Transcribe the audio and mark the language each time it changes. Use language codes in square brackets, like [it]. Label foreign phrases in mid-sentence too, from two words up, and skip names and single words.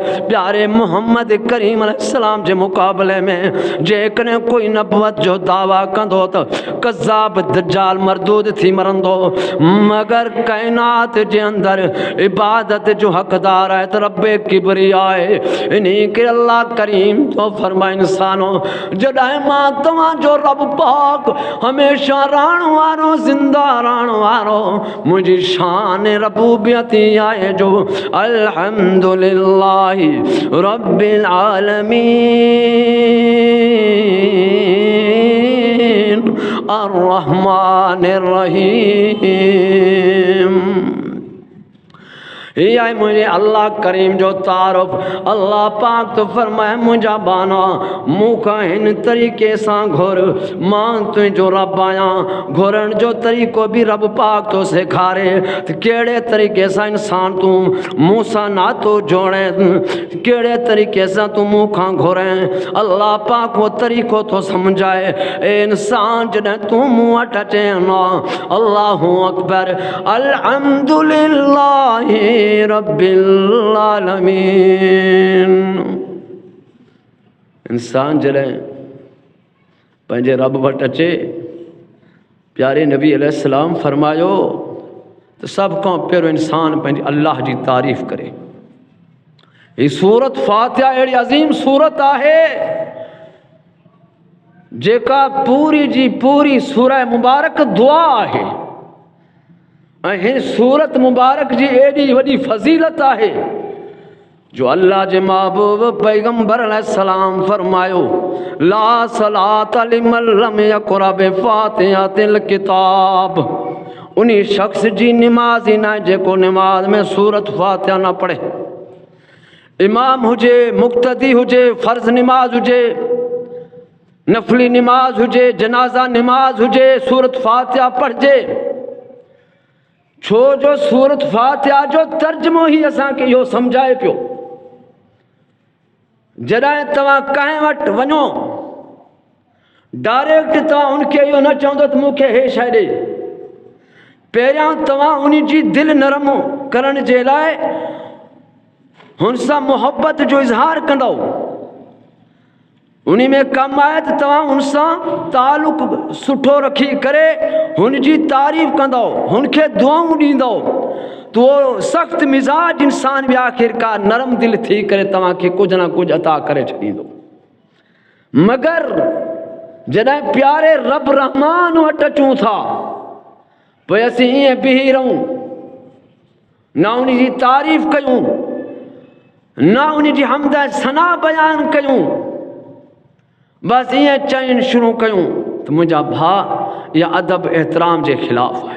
[sd] प्यारे मोहम्मद करीम अलैहिस्सलाम जे मुक़ाबले में जेकॾहिं कोई नबूअत जो दावा कंदो त कज़ाब दज्जाल मरदूद थी मरंदो, मगर कायनात जे अंदर इबादत जो हक़दार आहे त रब्बे किबरिया आहे। इन्ही के अल्लाह करीम तो फरमाए, इंसानो जॾहिं मां तव्हांजो रब पाक हमेशह रहण वारो, ज़िंदा रहण वारो, मुंहिंजी शान रबूबियत आहे जो [ar] الحمد لله رب العالمين الرحمن الرحيم. [sd] ही आहे मुझे अल्लाह करीम जो तारुफ। अल्लाह पाक तो फरमाए मुझा बाना मूंखां हिन तरीक़े सां घुर, मां तुंहिंजो रब आहियां। घुरण जो तरीक़ो भी रब पाक तो सेखारे त कहिड़े तरीक़े सां इंसान तूं मूंसां नातो जोड़े, कहिड़े तरीक़े सां तूं मूंखां घुरे। अल्लाह पाक वो तरीक़ो तो समझाए। ए इंसान जॾहिं तूं मूं वटि अचे ना, [ar] الله أكبر الحمد لله رب العالمين. [sd] इंसान जॾहिं पंहिंजे रब वटि अचे, प्यारे नबी अलैहिस्सलाम फरमायो त सब खां पहिरियों इंसान पंहिंजे अल्लाह जी तारीफ़ करे। ही सूरत फातिहा अहिड़ी अज़ीम सूरत आहे जेका पूरी जी पूरी सूरह मुबारक दुआ आहे। ऐं हिन सूरत मुबारक जी एॾी वॾी फज़ीलत आहे जो अल्लाह जे महबूब पैगंबर अलैहिस्सलाम फरमायो [ar] لا صلاة لمن لم يقرأ بفاتحة الكتاب. [sd] उन्हीं शख्स जी निमाज़ ही न आहे जेको निमाज़ में सूरत फातिहा न पढ़े। इमाम हुजे, मुक़्तदी हुजे, फ़र्ज़ निमाज़ हुजे, नफली निमाज हुजे, जनाजा निमाज हुजे, सूरत फातिहा पढ़जे। छो जो सूरत फातिहा जो तर्जुमो ही असांखे इहो समझाए पियो। जॾहिं तव्हां कंहिं वटि वञो, डायरेक्ट तव्हां उनखे इहो न चवंदो त मूंखे हे शइ ॾे। पहिरियां तव्हां उन जी दिलि नरम करण जे लाइ हुन सां मुहबत जो इज़हार कंदो। उन्हीं में कम आए तो तव्हां उन सां तालुक सुठो रखी करे हुन जी तारीफ़ कंदो, हुनखे दुआऊं ॾींदो, तो वो सख़्त मिजाज इंसान भी आखिरकार नरम दिल थी करे तव्हांखे कुछ न कुछ अता करे छॾींदो। मगर जॾहिं प्यारे रब रहमान वटि अचूं था, पोइ असीं ईअं बीही रहूं, न उन जी तारीफ़ कयूं, न उन जी हमद सना बयान कयूं, बस ईअं चइण शुरू कयूं त मुंहिंजा भाउ इहा अदब एहतराम जे ख़िलाफ़ आहे।